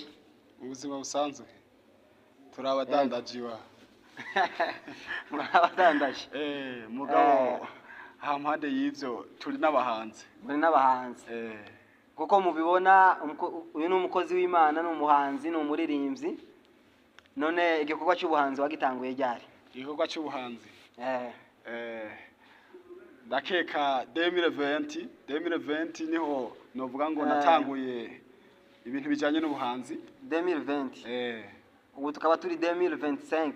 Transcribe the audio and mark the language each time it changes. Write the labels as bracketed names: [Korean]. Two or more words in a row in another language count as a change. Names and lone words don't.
[Rundi] Mu buzima busanzwe turabadandajiwa. Murabadandaje? Mugabo hampande y'ivyo turi n'abahanzi. Muri n'abahanzi. Kuko mubibona uyu ni umukozi w'Imana, ni umuhanzi, ni umuririmbyi. None igikorwa cy'ubuhanzi wagitanguye ryari? Igikorwa cy'ubuhanzi ndakeka 2020 niho novuga ngo natanguye ibintu bijanye n'ubuhanzi. 2020 ubu tukaba turi 2025.